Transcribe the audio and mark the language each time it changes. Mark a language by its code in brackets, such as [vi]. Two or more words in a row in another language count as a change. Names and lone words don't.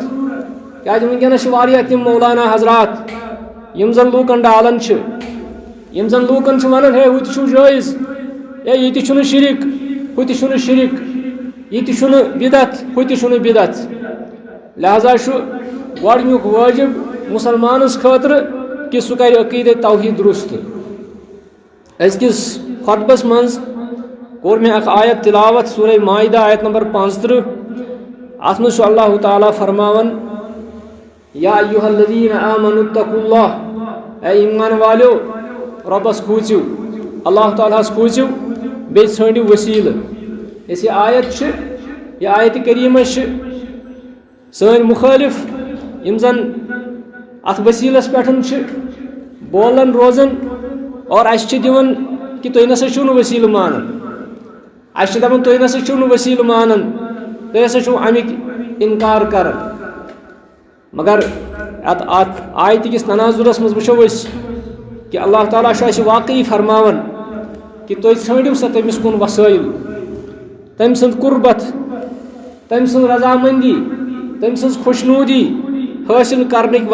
[ks] کیازِ وٕنکٮ۪نس چھِ واریاہ تِم مولانا حضرات یِم زن لوٗکن ڈالان چھِ، یِم زن لوٗکن چھِ ونان ہے ہُہ تہِ چھُ جٲیز، ہے یہِ تہِ چھُنہٕ شرک، ہُہ تہِ چھُنہٕ شرک، یہِ تہِ چھُنہٕ بدعت، ہُہ تہِ چھُنہٕ بدعت. لہذا چھُ گۄڈنیُک وٲجب مسلمانس خٲطرٕ کہ سُہ کرِ عقیدہ توحید درست. أزکِس خطبس منٛز کوٚر مےٚ اکھ آیت تلاوت، سورہ مائدہ آیت نمبر 35. اتھ منٛز چھُ اللہ تعالیٰ فرماوان [ar] یا ایھا الذین آمنوا اتقوا اللہ، [ks] اے ایمان والیو رۄبس کھوٗژِو، اللہ تعالیٰ ہس کھوٗژِو، بیٚیہِ ژھٲنڈِو وسیلہ. یۄس یہِ آیت چھِ، یہِ آیتِ کریٖمہ چھِ سٲنۍ مُخٲلف یِم زن اتھ وسیلس پٮ۪ٹھ چھِ بولان روزان، اور اس دِوان کہ تُہۍ نسا چھِو نہٕ وسیلہٕ مانان اس دپان تُہۍ نسا چھِو نہٕ وسیلہٕ مانان تُہۍ ہسا چھِو امیُک انکار کران مگر ات آیتہِ کِس تناظرس منٛز وٕچھو أسۍ کہ اللہ تعالیٰ چھُ اَسہِ واقعی فرماوان کہ تُہۍ ژھٲنڈِو سا تٔمِس کُن وسٲیِل تٔمۍ سٕنٛز قُربت تٔمۍ سٕنٛز رضامندی تٔمۍ سٕنٛز خوشنوٗدی حٲصِل کرنٕکۍ